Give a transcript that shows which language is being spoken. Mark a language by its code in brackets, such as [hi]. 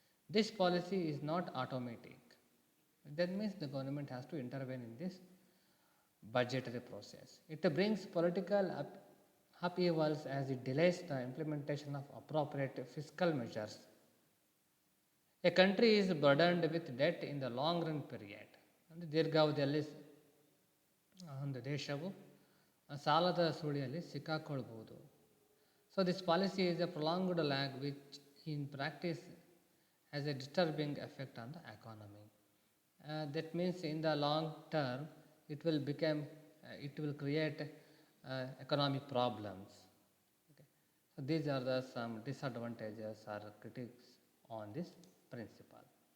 [en] This policy is not automatic. That means the government has to intervene in this budgetary process. It brings political upheavals as it delays the implementation of appropriate fiscal measures. A country is burdened with debt in the long run period. [kn] ಅಂದರೆ ದೀರ್ಘಾವಧಿಯಲ್ಲಿ ಒಂದು ದೇಶವು ಸಾಲದ ಸುಳಿಯಲ್ಲಿ ಸಿಕ್ಕಾಕೊಳ್ಬೋದು. [en] So this policy is a prolonged lag which in practice has a disturbing effect on the economy. That means in the long term it will create economic problems. Okay. So these are the some disadvantages or critics on this principle.